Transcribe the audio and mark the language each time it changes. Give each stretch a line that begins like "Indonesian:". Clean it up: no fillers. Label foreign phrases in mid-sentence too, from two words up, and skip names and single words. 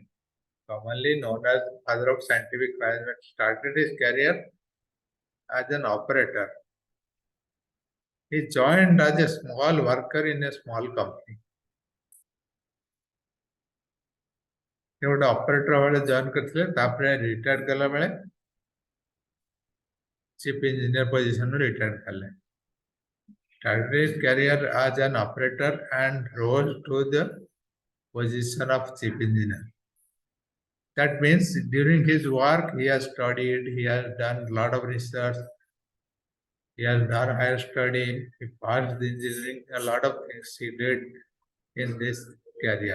English: Commonly known as father of scientific management, started his career as an operator. He joined as a small worker in a small company.
Odia: he ଗୋଟେ ଅପରେଟର ଭାବେ ଜଏନ୍ କରିଥିଲେ, ତାପରେ ରିଟାୟାର୍ଡ କଲା ବେଳେ
English: chief engineer
Odia: ପୋଜିସନରୁ ରିଟାୟାର୍ଡ କଲେ.
English: Started his career as an operator and rose to the position of chief engineer. That means during his work, he has studied, he has done a lot of research, he has done higher study, he passed the engineering, a lot of things he did in this career.